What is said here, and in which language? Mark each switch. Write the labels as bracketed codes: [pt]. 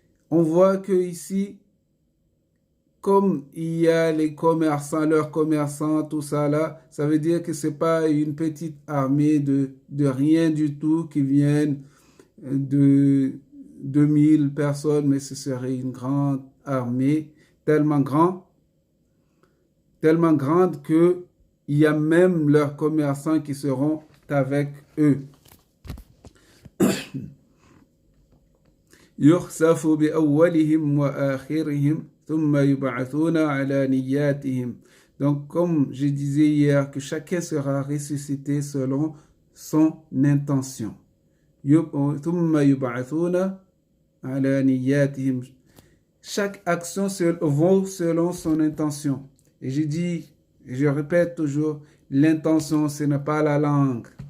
[fr] On voit que ici, comme il y a les commerçants, leurs commerçants, tout ça là, ça veut dire que c'est pas une petite armée de rien du tout qui viennent de 2000 personnes, mais ce serait une grande armée, tellement grande que il y a même leurs commerçants qui seront avec eux. [ar] يخسف بأولهم وآخرهم ثم يبعثون على نياتهم. [fr] Donc, comme je disais hier, que chacun sera ressuscité selon son intention. [ar] ثم يبعثون على نياتهم. [fr] Chaque action vaut selon son intention. Et je dis, je répète toujours, l'intention, ce n'est pas la langue.